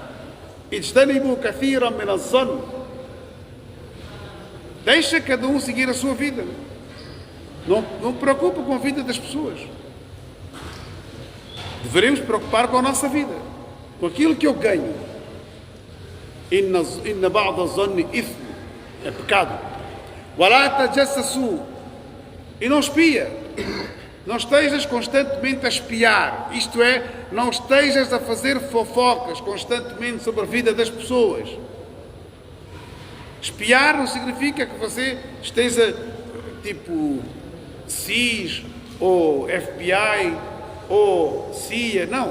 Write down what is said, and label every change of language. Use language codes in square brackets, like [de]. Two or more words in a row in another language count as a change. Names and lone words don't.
[pt] Deixa cada um seguir a sua vida. Não preocupa com a vida das pessoas. Devemos preocupar com a nossa vida, com aquilo que eu ganho. [ar] إن بعض الظن إثم, [pt] é pecado. [ar] ولا تجسسوا, [pt] e não espia. Não estejas constantemente a espiar, isto é, não estejas a fazer fofocas constantemente sobre a vida das pessoas. Espiar não significa que você esteja tipo SIS ou FBI ou CIA, não.